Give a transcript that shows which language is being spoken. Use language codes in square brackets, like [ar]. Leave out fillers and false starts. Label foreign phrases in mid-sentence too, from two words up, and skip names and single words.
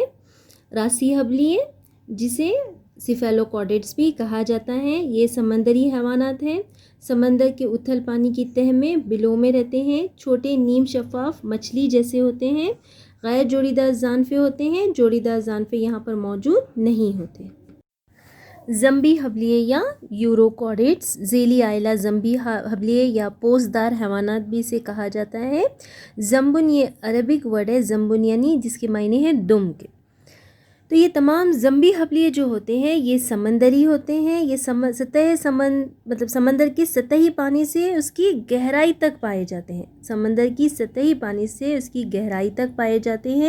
[ur] راسی حبلیے جسے سیفیلوکوڈیٹس بھی کہا جاتا ہے، یہ سمندری حیوانات ہیں۔ سمندر کے اتھل پانی کی تہہ میں بلوں میں رہتے ہیں، چھوٹے نیم شفاف مچھلی جیسے ہوتے ہیں، غیر جوڑی دار زانفے ہوتے ہیں، جوڑی دار زانفے یہاں پر موجود نہیں ہوتے۔ زمبی حبلیے یا یوروکوڈیٹس، ذیلی عائلہ زمبی حبلیے یا پوست دار حیوانات بھی اسے کہا جاتا ہے۔ زمبن یہ [en] Arabic word [ur] ہے، زمبن یعنی جس کے معنی ہے دم کے۔ تو یہ تمام زمبی حبلیے جو ہوتے ہیں یہ سمندری ہوتے ہیں، یہ سمندر کی سطحی پانی سے اس کی گہرائی تک پائے جاتے ہیں، سمندر کی سطحی پانی سے اس کی گہرائی تک پائے جاتے ہیں۔